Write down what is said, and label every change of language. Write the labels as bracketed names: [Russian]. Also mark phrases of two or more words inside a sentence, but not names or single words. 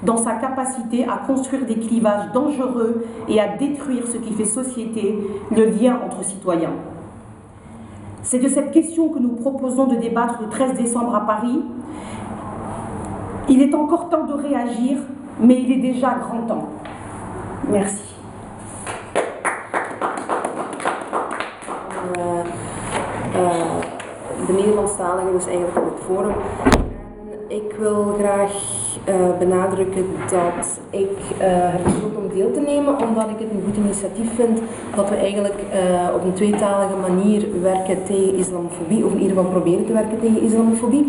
[French] dans sa capacité à construire des clivages dangereux et à détruire ce qui fait société, le lien entre citoyens. C'est de cette question que nous proposons de débattre le 13 décembre à Paris. Il est encore temps de réagir, mais il est déjà grand temps. Merci. [Dutch] De Nederlandstaligen, dus eigenlijk op het forum. Ik wil graag benadrukken dat ik heb besloten om deel te nemen, omdat ik het een goed initiatief vind dat we eigenlijk op een tweetalige manier werken tegen islamofobie, of in ieder geval proberen te werken tegen islamofobie.